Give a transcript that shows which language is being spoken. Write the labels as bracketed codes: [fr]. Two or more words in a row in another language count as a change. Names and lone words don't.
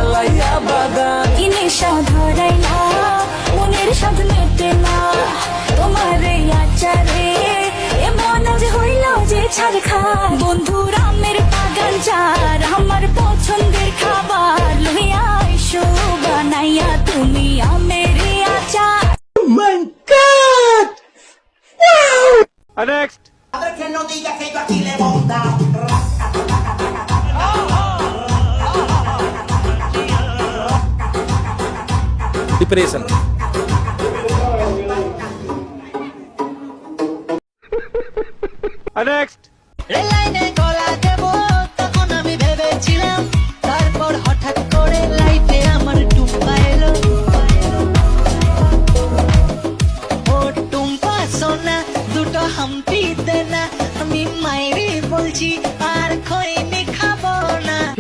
[bn] বন্ধুরা মের পাগান চার আমার পছন্দের খাবার লইয়া এসো বানাইয়া তুমি আমের আচার। [en] Next. [es] Que no diga que yo aquí le monta. [en] Depression. Next. [bn] রেলাইনে গলা দেব তখন আমি ভেবেছিলাম, তারপর হঠাৎ করে লাইফে আমার টুম্পা এলো। ও টুম্পা সোনা দুটো হাম্পি দে না, আমি মাইরি বলছি আর খইনি খাবো না।